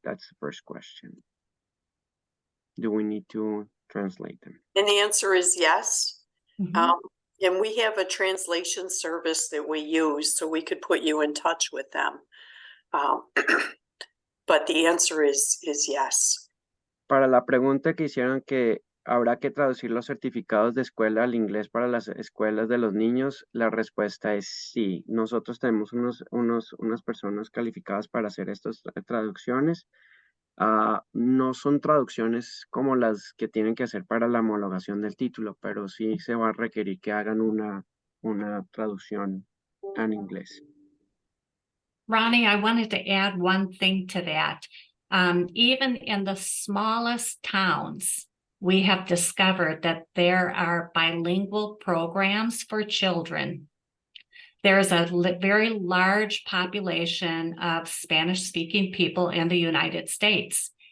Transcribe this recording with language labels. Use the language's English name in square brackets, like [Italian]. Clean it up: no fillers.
[English] That's the first question. Do we need to translate them? And the answer is yes. Mhm. And we have a translation service that we use, so we could put you in touch with them. But the answer is yes. [Spanish] Para la pregunta que hicieron que habrá que traducir los certificados de escuela al inglés para las escuelas de los niños, la respuesta es sí. Nosotros tenemos unas personas calificadas para hacer estas traducciones. No son traducciones como las que tienen que hacer para la homologación del título, pero sí se va a requerir que hagan una traducción en inglés. [English] Ronnie, I wanted to add one thing to that. Even in the smallest towns, we have discovered that there are bilingual programs for children. There's a very large population of Spanish-speaking people in the United States.